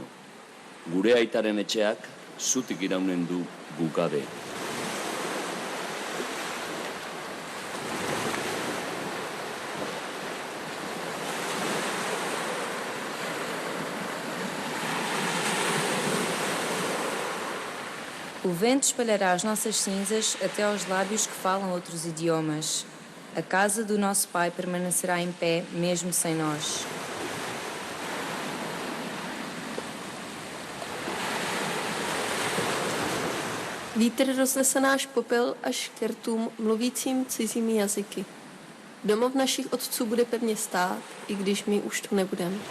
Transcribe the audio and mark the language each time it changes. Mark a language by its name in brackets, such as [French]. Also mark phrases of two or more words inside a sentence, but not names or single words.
[Basque] Gure aitaren etxeak zutik iraunen du guk gabe. [Portuguese] O vento espalhará as nossas cinzas até aos lábios que falam outros idiomas. A casa do nosso pai permanecerá em pé, mesmo sem nós. [Czech] Vítr roznese náš popel až k rtům mluvícím cizími jazyky. Domov našich otců bude pevně stát, i když my už tu nebudeme.